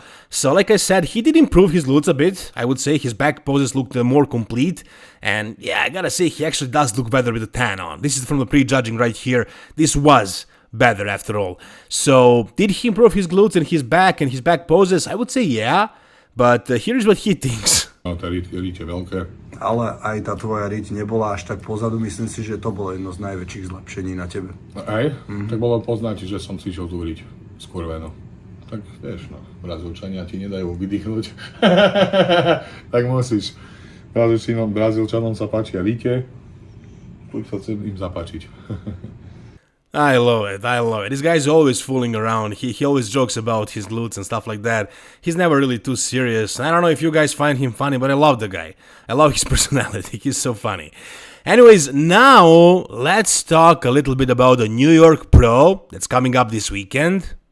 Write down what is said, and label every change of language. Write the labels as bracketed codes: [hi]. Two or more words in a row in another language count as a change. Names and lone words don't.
[en] So, like I said, he did improve his glutes a bit. I would say his back poses looked more complete. And yeah, I gotta say, he actually does look better with the tan on. This is from the pre-judging right here. This was better after all. So, did he improve his glutes and his back poses? I would say yeah, but here's what he thinks. [sk] Tá riť je veľké. Ale aj tá tvoja riť nebola až tak pozadu, myslím si, že to bolo jedno z najväčších zlepšení na tebe. Aj? Tak bolo poznať, že som cvičil tú riť skurvenú. Tak vieš, no, Brazílčania ti nedajú vydýchnuť. Tak musíš. Brazílčanom sa páčia rite, tu sa chcem im zapáčiť. [en] I love it. This guy's always fooling around. He always jokes about his glutes and stuff like that. He's never really too serious. I don't know if you guys find him funny, but I love the guy. I love his personality. He's so funny. Anyways, now let's talk a little bit about the New York Pro that's coming up this weekend.